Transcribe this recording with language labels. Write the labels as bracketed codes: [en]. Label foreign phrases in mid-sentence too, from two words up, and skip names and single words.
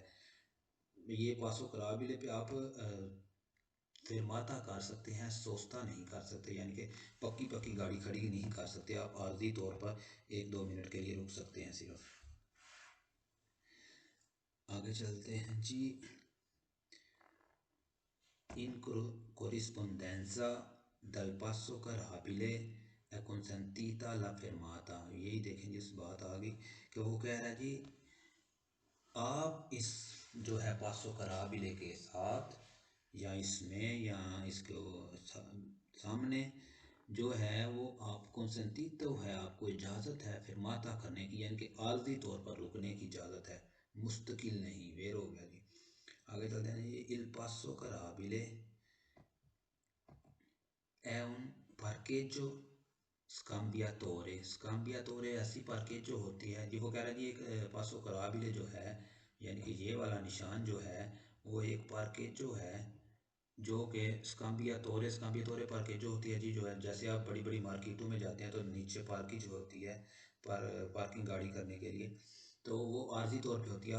[hi] ये [it] passo carrabile [hi] पे आप फिरमाता कर सकते हैं, सोचता नहीं कर सकते, यानी कि पक्की पक्की गाड़ी खड़ी नहीं कर सकते, आप आर्जी तौर पर 1-2 मिनट के लिए रुक सकते हैं सिर्फ। आगे चलते हैं जी। [it] in corrispondenza del passo carrabile è consentita la fermata। [hi] यही देखेंगे इस बात आ गई कि वो कह रहा है जी आप इस जो है [it] passo carrabile [hi] के साथ या इसमें या इसके सामने जो है वो आप कंसेंटीत तो है, आपको इजाज़त है फिरमाता करने की, यानी कि आर्जी तौर पर रुकने की इजाज़त है, मुस्तकिल नहीं। वेर हो गया जी। आगे चलते हैं जी। [it] il passo carrabile è un parcheggio scambiatore. [hi] स्काम्बियातोरे ऐसी पार्केज जो होती है जी, वो कह रहा है जी एक पासो कराबिले जो है यानी कि ये वाला निशान जो है वो एक पार्केज जो है जो कि स्काम्बिया तोरे पार्केज जो होती है जी, जो है जैसे आप बड़ी बड़ी मार्केटों में जाते हैं तो नीचे पार्किंग जो होती है पार्किंग गाड़ी करने के लिए, तो वो आर्जी तौर पे होती है।